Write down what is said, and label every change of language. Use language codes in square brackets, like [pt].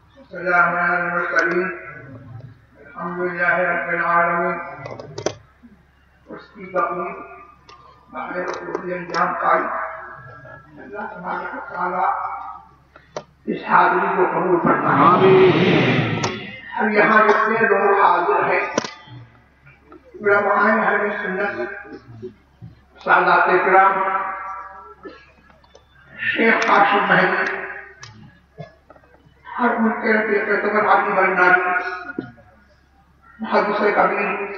[ar] سلام على المرسلين الحمد لله رب العالمين. [ur] اس کی تقریر بحر قدوسی انجام پائی. اللہ تبارک و تعالی اس حاضری کو قبول فرمائے. ہم یہاں جتنے لوگ حاضر ہیں علماء اہل سنت، سادات کرام، شیخ قاسم مہدی، ہر ملک کے رفیق اعتبار حاجی بھائی ناری، محدث کبیر،